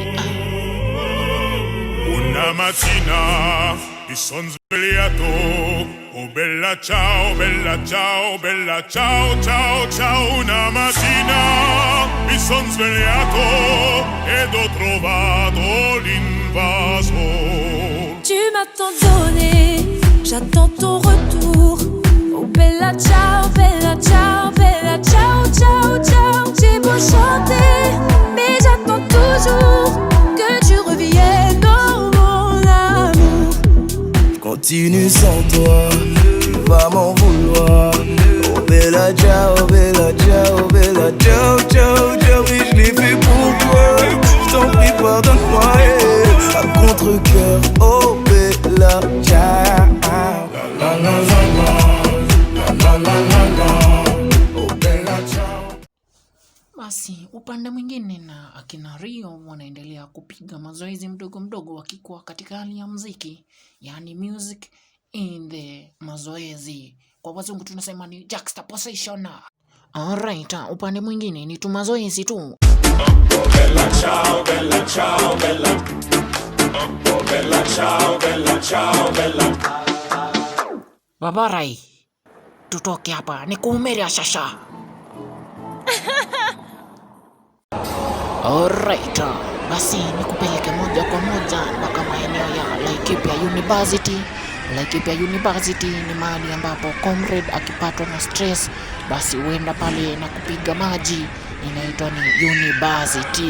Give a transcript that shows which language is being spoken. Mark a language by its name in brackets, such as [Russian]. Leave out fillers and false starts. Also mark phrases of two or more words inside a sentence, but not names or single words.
[Italian] Una mattina mi son svegliato, oh bella ciao, bella ciao, bella ciao, ciao, ciao. Una mattina mi son svegliato ed ho trovato l'invasore. [French] Tu m'as tant donné, j'attends ton retour. [Italian] Oh bella ciao, bella ciao, bella ciao, ciao, ciao. [French] J'ai beau chanter, mais j'attends toujours que tu reviennes, oh mon amour. Continue sans toi, tu vas m'en vouloir. [Italian] Oh bella ciao, bella ciao, bella ciao, ciao, ciao. [French] Oui, je l'ai fait pour toi, je t'en prie pardonne-moi. À contre-cœur, [Italian] oh bella ciao. La la la la la, la la la la, oh bella ciao. [Swahili] Basi upande mwingine na akina Rio wanaendelea kupiga mazoezi mdogo mdogo wakikuwa katika hali ya muziki, yani [English] music in the [Swahili] mazoezi. Kwa wazungu tunasema ni juxtaposition. Alright, upande mwingine ni tu mazoezi tu. [Italian] Oh bella ciao, bella ciao, bella. Oh bella ciao, bella ciao, bella. [Swahili] Babarai, tutoke hapa ni kuumeria shasha. Alright, basi nikupeleke moja kwa moja mpaka maeneo ya Laikipia University. Laikipia University ni mahali ambapo comrade akipatwa na stress basi huenda pale na kupiga maji, inaitwa ni university.